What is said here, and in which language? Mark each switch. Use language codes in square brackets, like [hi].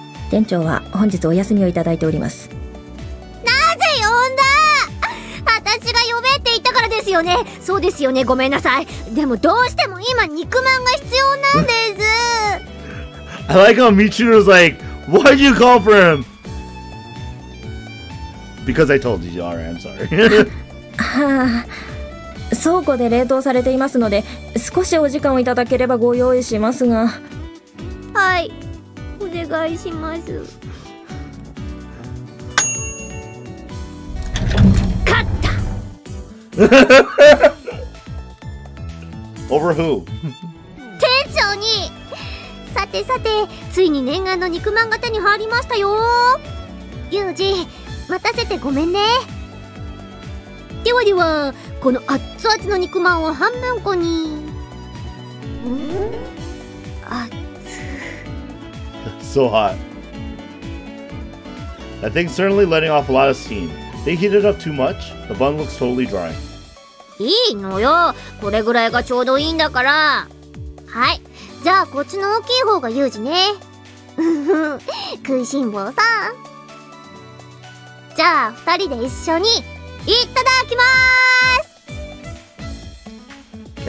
[ja] 店長は本日お休みをいただいております。なぜ呼んだ？私が呼べって言ったからですよね。そうですよね、ごめんなさい。でもどうしても今肉まんが必要なんです。 [en] I like how Michiru's like, why'd you call for him? Because I told you. Alright, I'm sorry. [ja] はあ、倉庫で冷凍されていますので、少しお時間をいただければご用意しますが。はい、お願いします。 [en] Over who? [ja] 店長に。さてさて、ついに念願の肉まんが手に入りましたよ。ユージ、待たせてごめんね。ではでは、この熱々の肉まんを半分こに。 [en] So hot. That thing's certainly letting off a lot of steam. They heated up too much. The bun looks totally dry. [ja] いいのよ。これぐらいがちょうどいいんだから。はい。じゃあこっちの大きい方がユージね。食いしん坊さん。じゃあ二人で一緒にいただきまーす。